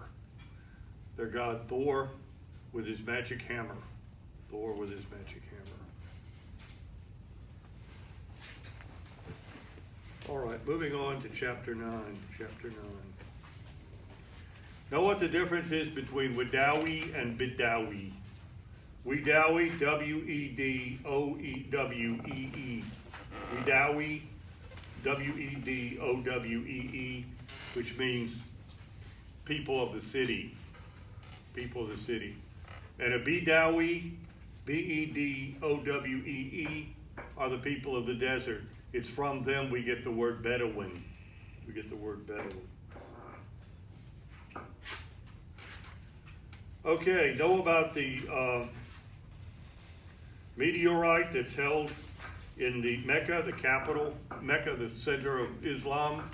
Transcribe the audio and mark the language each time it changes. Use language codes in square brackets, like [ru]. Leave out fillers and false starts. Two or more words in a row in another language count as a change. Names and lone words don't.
[en] Their god Thor with his magic hammer. Thor with his magic hammer. All right, moving on to chapter 9. Chapter 9. Know what the difference is between Wedowie and Bedowie. Wedowie, W-E-D-O-E-W-E-E. Wedowie, W-E-D-O-W-E-E, which means people of the city. People of the city. And a Bedowie, B-E-D-O-W-E-E, are the people of the desert. It's from them we get the word Bedouin. We get the word Bedouin. Okay, know about the meteorite that's held in the Mecca, the capital, Mecca, the center of Islam.